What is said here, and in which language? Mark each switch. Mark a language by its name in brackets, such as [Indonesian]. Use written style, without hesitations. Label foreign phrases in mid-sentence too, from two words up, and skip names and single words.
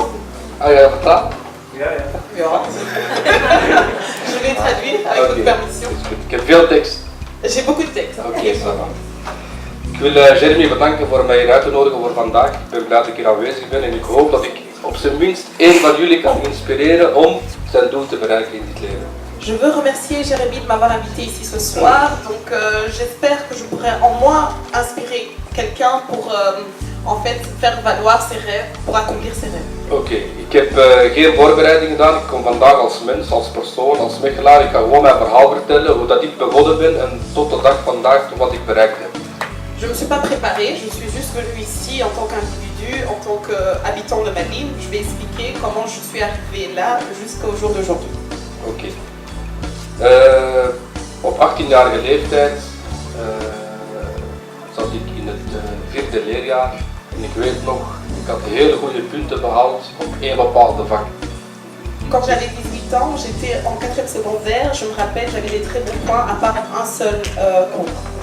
[Dutch] Ah ja, vertaal? Ja. [French] Je vais traduire avec votre permission. [Dutch] Ik heb veel tekst. [French] J'ai beaucoup de textes. Oké, ça va. [Dutch] Ik wil Jeremy bedanken voor mij hier uit te nodigen voor vandaag. Ik ben blij dat ik hier aanwezig ben en ik hoop dat ik op zijn minst één van jullie kan inspireren om zijn doel te bereiken in dit leven. [French] Je veux remercier Jérémy de m'avoir invité ici ce soir. Donc j'espère que je pourrai en moi inspirer quelqu'un pour en fait faire valoir ses rêves, pour accomplir ses rêves. [Dutch] Oké, ik heb geen voorbereiding gedaan. Ik kom vandaag als mens, als persoon, als mechelaar. Ik ga gewoon mijn verhaal vertellen, hoe dat ik begonnen ben en tot de dag vandaag wat ik bereikt heb. [French] Je ne me suis pas préparée, je suis juste venue ici en tant qu'individu, en tant qu'habitant de Malines. Je vais expliquer comment je suis arrivée là jusqu'au jour d'aujourd'hui. [Dutch] Oké. Op 18-jarige leeftijd zat ik in het vierde leerjaar en ik weet nog, ik had hele goede punten behaald op één bepaalde vak. [French] Quand j'avais 18 ans, j'étais en 4e secondaire, je me rappelle, j'avais des très bons points à part un seul concours.